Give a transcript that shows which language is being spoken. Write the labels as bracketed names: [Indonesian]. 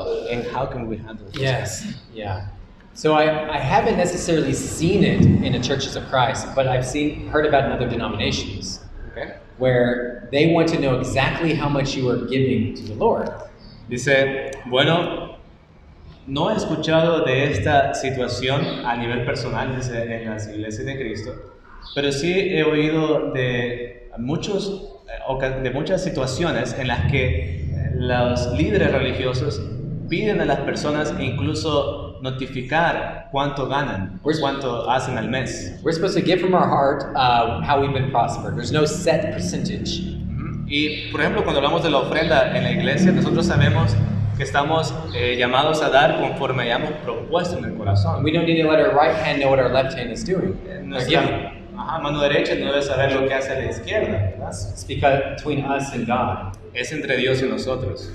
[English] and how can we handle this? Yes, yeah. So I haven't necessarily seen it in the churches of Christ, but I've heard about it in other denominations Okay. where they want to know exactly how much you are giving to the Lord. [Spanish] Dice, bueno, no he escuchado de esta situación a nivel personal, dice, en las iglesias de Cristo, pero sí he oído de muchas situaciones en las que los líderes religiosos piden a las personas incluso notificar cuánto ganan, cuánto hacen al mes. [English] We're supposed to give from our heart how we've been prospered. There's no set percentage. [Spanish] Y por ejemplo, cuando hablamos de la ofrenda en la iglesia, nosotros sabemos que estamos llamados a dar conforme hayamos propuesto en el corazón. [English] We don't need to let our right hand know what our left hand is doing. [Spanish] Nuestra mano derecha no debe saber lo que hace la izquierda, ¿verdad? [English] It's between us and God. [Spanish] Es entre Dios y nosotros.